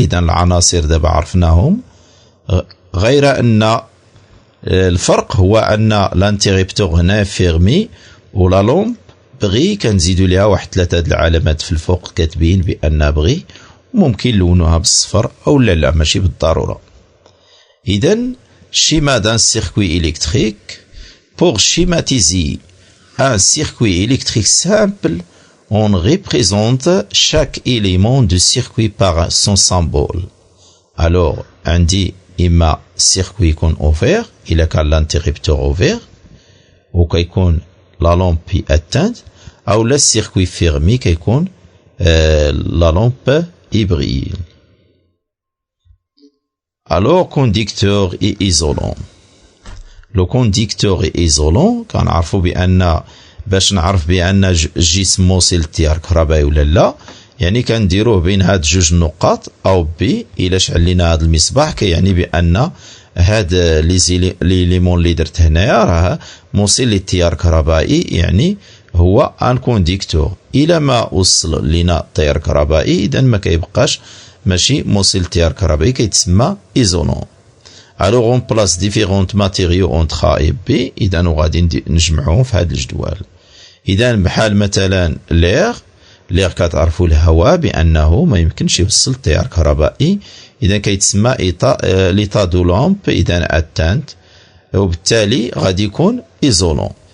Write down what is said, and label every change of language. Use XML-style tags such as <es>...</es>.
<ar>إذن العناصر دابا عرفناهم، غير أن الفرق هو أن لانتيريبتور هنا فيرمي ولا لومب بغي كنزيدو ليها واحد 3 د العلامات في الفوق كاتبين بأن بغي، ممكن نلونوها بالصفر أو لا ماشي بالضرورة.</ar> <fr>إذن schéma d'un circuit électrique. Pour schématiser un circuit électrique simple, on représente chaque élément du circuit par son symbole.</fr> <ar>Alors عندي إما circuit يكون ouvert إلا كان</ar> <fr>l'interrupteur ouvert</fr> <ar>وكيكون لا لامب éteinte، أو لا</ar> <fr>circuit fermé</fr> <ar>كيكون لا لامب hybride.</ar> <fr>Alors conducteur et isolant. Le conducteur et isolant</fr> <ar>كنعرفوا بأن باش نعرف بأن جسم موصل التيار كهربائي ولا لا، يعني كنديروه بين هاد جوج نقاط أو بي. إلا شعلينا هاد المصباح كيعني بأن هاد ليليمون اللي درت هنايا راه موصل للتيار كهربائي، يعني هو ان كونديكتور. إلا ما وصل لنا التيار كهربائي إذا ما كيبقاش ماشي موصل التيار كهربائي، كيتسمى ايزولون.</ar> <fr>Alors on place différents matériaux entre A et B.</fr> <ar>إذا غادي نجمعوهم في هاد الجدول. إذا بحال مثلا لير كتعرفوا الهواء بأنه ما يمكنش يوصل التيار كهربائي، إذا كيتسمى ليطا دو لامب إذا اتانت، وبالتالي غادي يكون ايزولون.</ar>